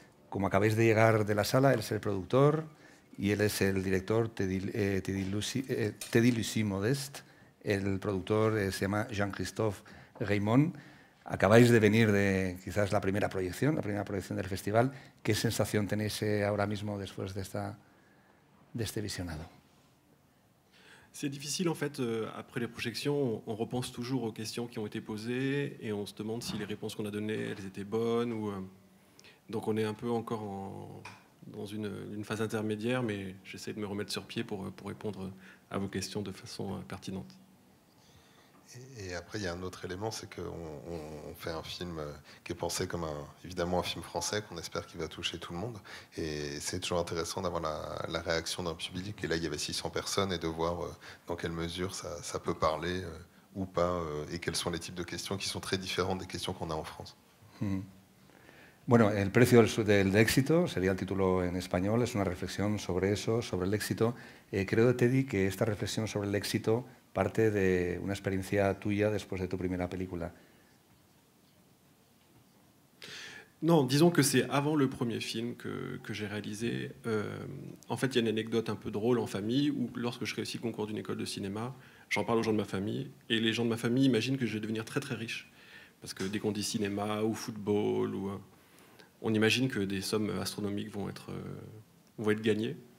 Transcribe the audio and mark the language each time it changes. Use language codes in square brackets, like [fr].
[es] Como acabáis de llegar de la sala, él es el productor y él es el director Teddy Lucie Modeste. El productor se llama Jean-Christophe Raymond. Acabáis de venir de quizás la primera proyección del festival. ¿Qué sensación tenéis ahora mismo después de este visionado? [fr] C'est difficile en fait, après les projections, on repense toujours aux questions qui ont été posées et on se demande si les réponses qu'on a données, elles étaient bonnes. Donc on est un peu encore dans une phase intermédiaire, mais j'essaie de me remettre sur pied pour répondre à vos questions de façon pertinente. Et après, il y a un autre élément, c'est qu'on fait un film qui est pensé comme évidemment un film français, qu'on espère qu'il va toucher tout le monde. Et c'est toujours intéressant d'avoir la réaction d'un public. Et là, il y avait 600 personnes et de voir dans quelle mesure ça peut parler ou pas, et quels sont les types de questions qui sont très différentes des questions qu'on a en France. [es] Bueno, El precio del éxito sería el título en español, es una reflexión sobre eso, sobre el éxito. Creo, Teddy, que esta reflexión sobre el éxito parte de una experiencia tuya después de tu primera película. [fr] Non, disons que c'est avant le premier film que j'ai réalisé. En fait, il y a une anecdote un peu drôle en famille où lorsque je réussis le concours d'une école de cinéma, j'en parle aux gens de ma famille et les gens de ma famille imaginent que je vais devenir très très riche. Parce que dès qu'on dit cinéma ou football, on imagine que des sommes astronomiques vont être gagnées.